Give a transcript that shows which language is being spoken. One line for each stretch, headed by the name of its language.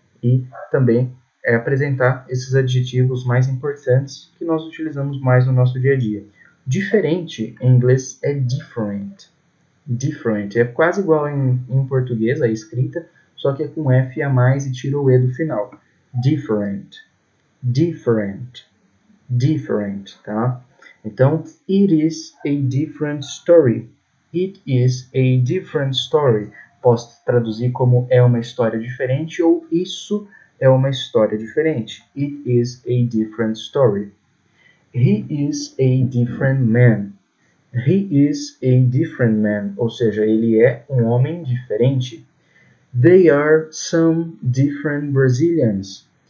Portuguese: E também apresentar esses adjetivos mais importantes que nós utilizamos mais no nosso dia a dia. Diferente em inglês é different. Different é quase igual em português, a escrita, só que é com F a mais e tira o E do final.
English: Different, different, different, tá? Então, it is a different story. It is a different story.
Portuguese: Posso traduzir como é uma história diferente ou isso é uma história diferente.
English: It is a different story. He is a different man. He is a different man,
Portuguese: ou seja, ele é um homem diferente.
English: They are some different Brazilians.